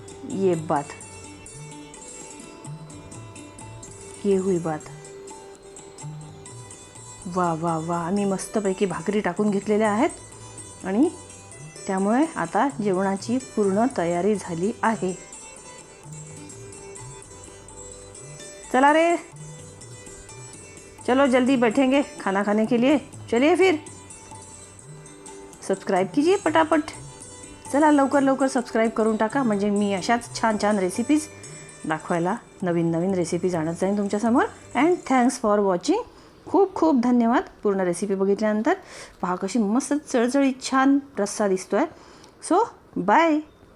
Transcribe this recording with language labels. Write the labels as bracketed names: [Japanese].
[Hindi] ये हुई बात. [Marathi] वा वा वा, आम्ही मस्तपैकी भाकरी टाकून घेतलेल्या आहेत आणि त्यामुळे आता जेवणाची पूर्ण तयारी झाली आहे. चला रे, [Hindi] चलो जल्दी बैठेंगे खाना खाने के लिए. चलिए फिर सब्सक्राइब कीजिए पटापट. [Marathi] चला लवकर सबस्क्राईब करून टाका, म्हणजे मी अशाच छान छान रेसिपीज दाखवायला नवीन रेसिपीज आणत जाईन तुमच्यासमोर. [English] And thanks for watching. [Marathi] खूप खूप धन्यवाद. पूर्ण रेसिपी बघितल्यानंतर पहा कशी मस्त चळचळीत छान रस्सा दिसतोय. So bye.